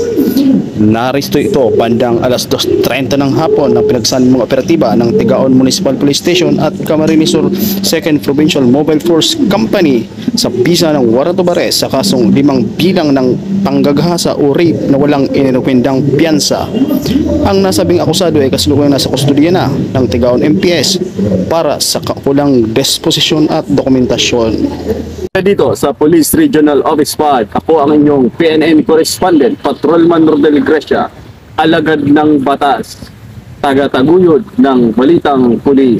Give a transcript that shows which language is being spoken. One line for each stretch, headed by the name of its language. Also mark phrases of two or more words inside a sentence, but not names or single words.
Filipino: Naresto ito bandang alas 2:30 ng hapon ng pinagsamang operatiba ng Tigaon Municipal Police Station at Camarines Sur 2nd Provincial Mobile Force Company sa bisa ng Warato Bares sa kasong 5 bilang ng panggagahasa o rape na walang inirekomendang piyansa. Ang nasabing akusado ay kasalukuyang nasa kustodiya na ng Tigaon MPS para sa kakulang disposisyon at dokumentasyon. Dito sa Police Regional Office 5, ako ang inyong PNN Correspondent, Patrolman Rodel Grecia, alagad ng batas, taga-taguyod ng balitang pulis.